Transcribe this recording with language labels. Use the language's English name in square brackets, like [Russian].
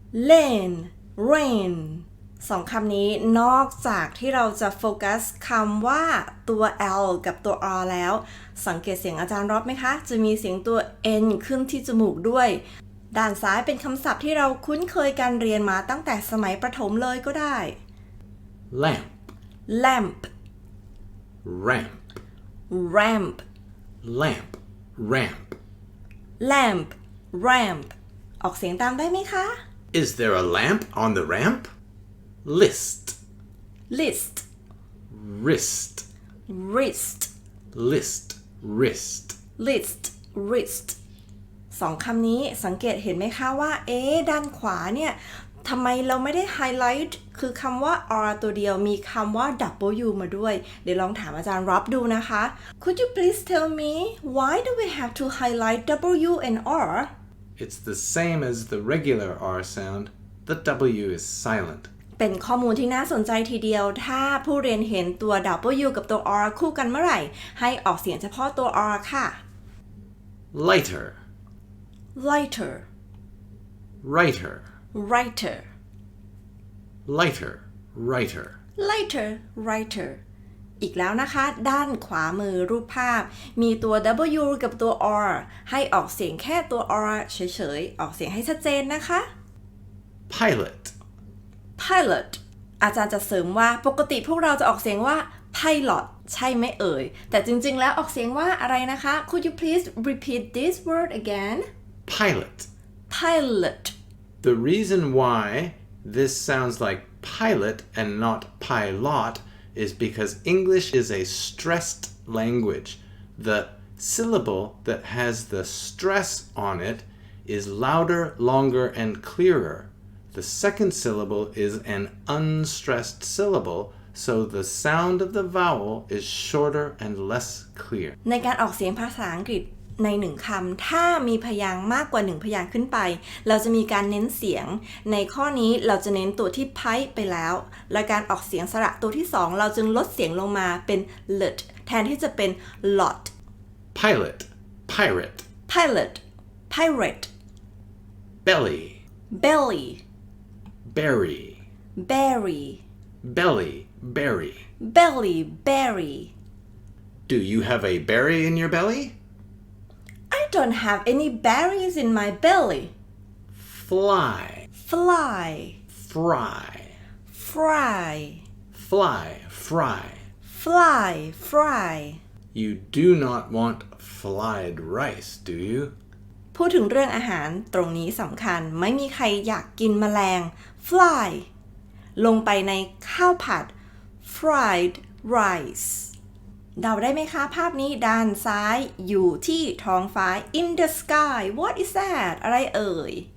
[English] lane rain [Thai] สองคำนี้นอกจากที่เราจะโฟกัสคำว่าตัว L กับตัว R แล้วสังเกตเสียงอาจารย์รอบไหมคะจะมีเสียงตัว N ขึ้นที่จมูกด้วยด้านซ้ายเป็นคำศัพท์ที่เราคุ้นเคยการเรียนมาตั้งแต่สมัยประถมเลยก็ได้ [English] lamp lamp ramp ramp lamp ramp lamp ramp [Thai] ออกเสียงตามได้ไหมคะ [English] Is there a lamp on the ramp? List list wrist wrist list wrist list wrist [Thai] สองคำนี้สังเกตเห็นไหมคะว่าด้านขวาเนี่ยทำไมเราไม่ได้ไฮไลท์คือคำว่า R ตัวเดียวมีคำว่า W มาด้วยเดี๋ยวลองถามอาจารย์รับดูนะคะ [English] Could you please tell me why do we have to highlight W and R? It's the same as the regular R sound. The W is silent. [Thai] เป็นข้อมูลที่น่าสนใจทีเดียวถ้าผู้เรียนเห็นตัว W กับตัว R คู่กันเมื่อไหร่ให้ออกเสียงเฉพาะตัว R ค่ะ [English] lighter lighter writer writer lighter writer lighter writer [Thai] อีกแล้วนะคะด้านขวามือรูปภาพมีตัว W กับตัว R ให้ออกเสียงแค่ตัว R เฉยๆออกเสียงให้ชัดเจนนะคะ [English] pilot [Thai] pilot อาจารย์จะเสริมว่าปกติพวกเราจะออกเสียงว่า pilot ใช่ไหมเอ่ยแต่จริงๆแล้วออกเสียงว่าอะไรนะคะ [English] Could you please repeat this word again pilot pilot The reason why this sounds like pilot and not pilot is because English is a stressed language. The syllable that has the stress on it is louder, longer, and clearer. The second syllable is an unstressed syllable, so the sound of the vowel is shorter and less clear. [Thai] ในการออกเสียงภาษาอังกฤษในหนึ่งคำถ้ามีพยางค์มากกว่า1พยางค์ขึ้นไปเราจะมีการเน้นเสียงในข้อนี้เราจะเน้นตัวที่ไพไปแล้วและการออกเสียงสระตัวที่2เราจึงลดเสียงลงมาเป็น lt แทนที่จะเป็น lot [English] pilot pirate pilot pirate belly belly berry berry belly berry belly berry Do you have a berry in your belly?I don't have any berries in my belly. Fly. Fly. Fry. Fry. Fly. Fry. Fly. Fry. You do not want fried rice, do you? [Thai] พูดถึงเรื่องอาหารตรงนี้สำคัญไม่มีใครอยากกินแมลง Fly ลงไปในข้าวผัด [English] Fried rice [Thai] เดาได้ไหมคะภาพนี้ด้านซ้ายอยู่ที่ท้องฟ้า [English] in the sky what is that [Thai] อะไรเอ่ย